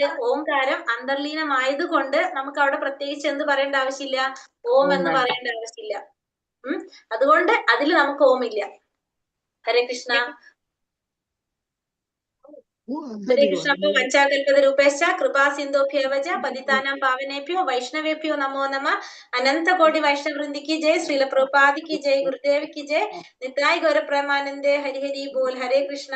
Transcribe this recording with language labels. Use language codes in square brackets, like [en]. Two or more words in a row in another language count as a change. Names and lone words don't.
[ml] ഓംകാരം അന്തർലീനമായത് കൊണ്ട് നമുക്ക് അവിടെ പ്രത്യേകിച്ച് എന്ത് പറയേണ്ട ആവശ്യമില്ല? ഓം എന്ന് പറയേണ്ട ആവശ്യമില്ല. അതുകൊണ്ട് അതിൽ നമുക്ക് ഓം ഇല്ല. [sa] ഹരേ കൃഷ്ണ. ഹരേ കൃഷ്ണ. അപ്പൊ വഞ്ചാകൽപത രൂപേശ കൃപാ സിന്ധോഭ്യവച പതിതാനാം പാവനേഭ്യോ വൈഷ്ണവേഭ്യോ നമോ നമ. [hi] अनंत कोटि वैष्णववृंद की जय। श्रील प्रभुपाद की जय। गुरुदेव की जय. [bn] নিতাই গৌরপ্রেমানন্দে। হরিহরি বোল. [sa] हरे कृष्ण.